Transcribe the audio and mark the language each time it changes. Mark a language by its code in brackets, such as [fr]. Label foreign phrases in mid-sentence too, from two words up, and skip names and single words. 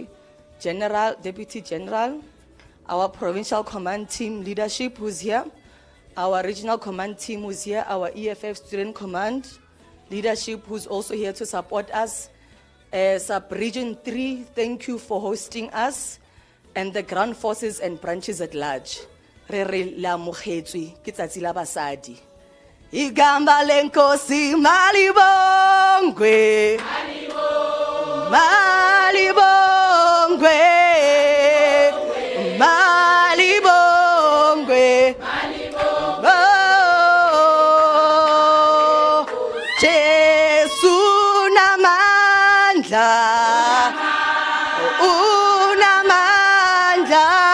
[en] General, Deputy General, our Provincial Command Team leadership who's here, our Regional Command Team who's here, our EFF Student Command leadership who's also here to support us. Sub-Region 3, thank you for hosting us, and the ground forces and branches at large. [tn] Re re la mokgetswe ke tsatsi la basadi. [zu] Igamba lenkosi malibongwe malibongwe malibongwe oh Jesu namandla unamandla